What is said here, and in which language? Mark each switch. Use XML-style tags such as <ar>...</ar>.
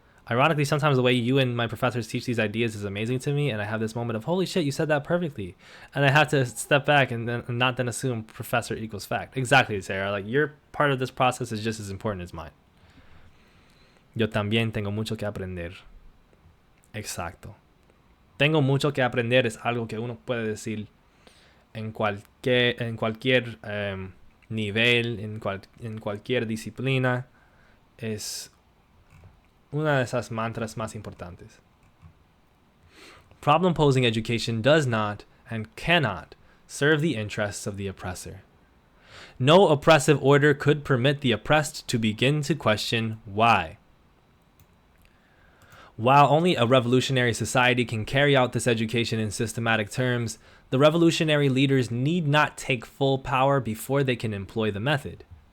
<en>Ironically, sometimes the way you and my professors teach these ideas is amazing to me, and I have this moment of, holy shit, you said that perfectly. And I have to step back and not then assume professor equals fact. Exactly, Sarah. Like, your part of this process is just as important as mine.</en> <es>Yo también tengo mucho que aprender. Exacto. Tengo mucho que aprender es algo que uno puede decir en cualquier nivel, en cualquier disciplina. Es una de esas mantras más importantes.</es> <en>Problem-posing education does not and cannot serve the interests of the oppressor. No oppressive order could permit the oppressed to begin to question why. While only a revolutionary society can carry out this education in systematic terms, the revolutionary leaders need not take full power before they can employ the method.</en>